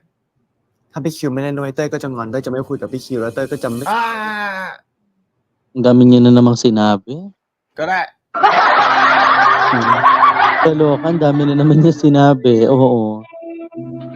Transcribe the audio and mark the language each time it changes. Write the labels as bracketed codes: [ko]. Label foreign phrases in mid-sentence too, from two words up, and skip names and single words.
[th] ถ้าพี่คิวไม่เล่นด้วยเต้ยก็จะงอนเต้ยจะไม่คุยกับพี่คิวแล้วเต้ยก็จะไม่ [tl] Ang dami niya na namang sinabi. [th] ก็ได้ [tl] Kaloka, ang dami na naman niya sinabi. Oo.